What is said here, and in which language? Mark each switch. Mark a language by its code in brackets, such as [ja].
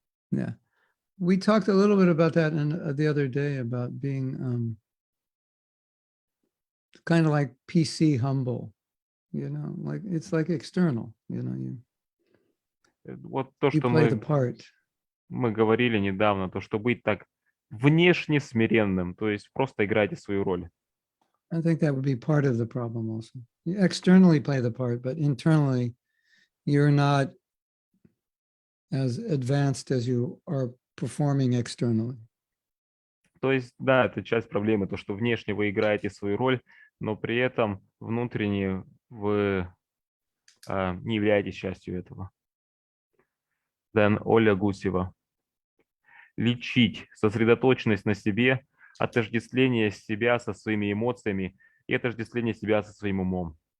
[en] Yeah. We talked a little bit about that the other day, about being kind of like PC humble, like it's like external, [ru] Вот то, [en] you [ru] что [en] play the part. [ru] мы говорили недавно, то, что быть так внешне смиренным, то есть просто играйте свою роль. [en] I think that would be part of the problem also. You externally play the part, but internally you're not as advanced as you are performing externally. [ru] То есть, да, это часть проблемы, то, что внешне вы играете свою роль, но при этом внутренне вы не являетесь частью этого. Then Оля Гусева. Лечить сосредоточенность на себе, отождествление себя со своими эмоциями и отождествление себя со своим умом.